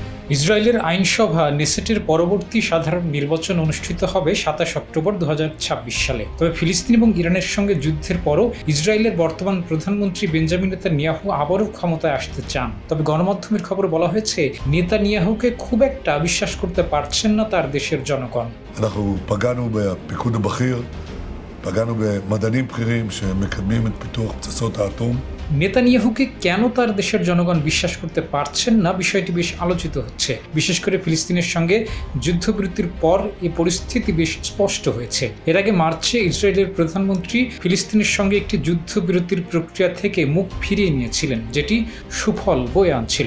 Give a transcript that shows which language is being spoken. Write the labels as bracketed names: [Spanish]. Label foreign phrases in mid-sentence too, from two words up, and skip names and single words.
[Bangla] ইসরায়েলের আইনসভা নেসেটের পরবর্তী সাধারণ নির্বাচন অনুষ্ঠিত হবে ২৭ অক্টোবর ২০২৬ সালে। তবে ফিলিস্তিন এবং ইরানের সঙ্গে যুদ্ধের পরও ইসরায়েলের বর্তমান প্রধানমন্ত্রী বেঞ্জামিন নেতানিয়াহু আবারও ক্ষমতায় আসতে চান। তবে গণমাধ্যমের খবরে বলা হয়েছে, নেতানিয়াহুকে খুব একটা বিশ্বাস করতে পারছেন না তার দেশের জনগণ। [Hebrew] פגענו במדענים בכירים שמקדמים את פיתוח פצצות האטום। [Bangla] নেতানিয়াহুকে কেন তার দেশের জনগণ বিশ্বাস করতে পারছেন না, বিষয়টি বেশ আলোচিত হচ্ছে। বিশেষ করে ফিলিস্তিনের সঙ্গে যুদ্ধবিরতির পর এই পরিস্থিতি বেশ স্পষ্ট হয়েছে। এর আগে মার্চে ইসরায়েলের প্রধানমন্ত্রী ফিলিস্তিনের সঙ্গে একটি যুদ্ধবিরতির প্রক্রিয়া থেকে মুখ ফিরিয়ে নিয়েছিলেন, যেটি সুফল বয়ে আনছিল।